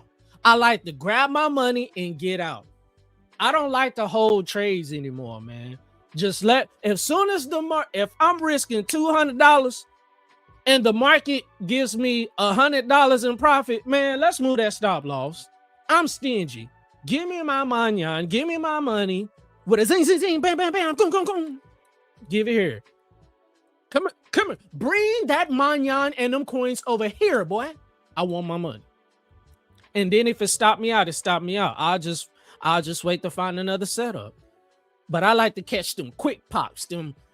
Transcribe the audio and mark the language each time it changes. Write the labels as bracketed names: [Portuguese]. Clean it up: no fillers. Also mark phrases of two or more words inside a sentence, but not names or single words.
[English] I like to grab my money and get out. I don't like to hold trades anymore, man. Just as soon as if I'm risking $200 and the market gives me $100 in profit, man, let's move that stop loss. I'm stingy. Give me my manyan, give me my money with a zing, zing, zing, bam, bam, bam, boom, boom, boom. Give it here. Come here. Bring that manyan and them coins over here, boy. I want my money. And then if it stopped me out, it stopped me out. I'll just wait to find another setup. But I like to catch them quick pops, them.